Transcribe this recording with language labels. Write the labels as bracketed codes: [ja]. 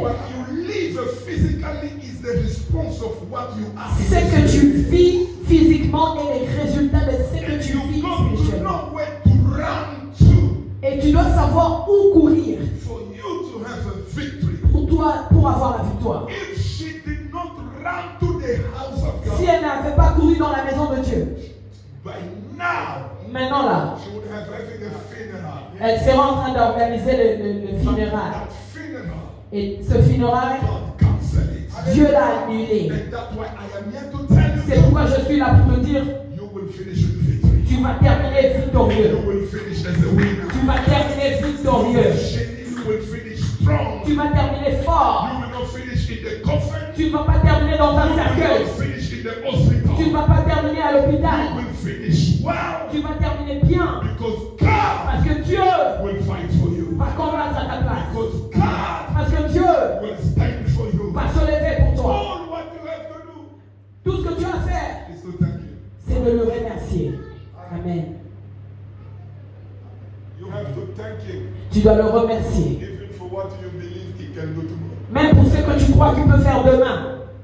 [en] What you live physically is the response of what you are [fr] Ce que tu vis physiquement est le résultat de ce que [en] And [fr] tu [en] you [fr] vis [en] got to [fr] spirituellement. [en] know where to run to [fr] Et tu dois savoir où courir [en] for you to have a victory. [fr] pour toi, pour avoir la victoire. [en] If she did not run to the house of [fr] Si [en] God, [fr] elle n'avait pas couru dans la maison de Dieu, [en] by now [fr] maintenant là, [en] she would have having a funeral. [fr] elle serait en train d'organiser le funérail. [en] That funeral, [fr] Et ce funérail, [en] God cancelled it. [fr] Dieu l'a annulé. [en] And that's why I am here to tell [fr] C'est [en] you, [fr] pourquoi je suis là pour te dire, [en] you will finish with victory. [fr] tu vas terminer [en] You [fr] victorieux. [en] will finish as a winner. [fr] Tu vas terminer victorieux. [en] You will finish strong. [fr] Tu vas terminer fort. [en] You will not finish in the coffin. [fr] Tu ne vas pas terminer dans un [en] You will [fr] cercueil. [en] not finish in the hospital. [fr] Tu ne vas pas terminer à [en] You [fr] l'hôpital. [en] will finish well [fr] Tu vas terminer bien. [en] because God [fr] Parce que Dieu [en] will fight for you. [fr] va combattre à ta place. [en] Because God [fr] Parce que Dieu [en] will stand for you. [fr] va se lever pour toi. [en] All what you have to do [fr] Tout ce que tu as à faire, [en] is to thank Him. [fr] c'est de le remercier. Amen. [en] You have to thank Him [fr] Tu dois le remercier. [en] even for what you believe He can do tomorrow. [fr] Même pour ce que tu crois qu'il peut faire demain.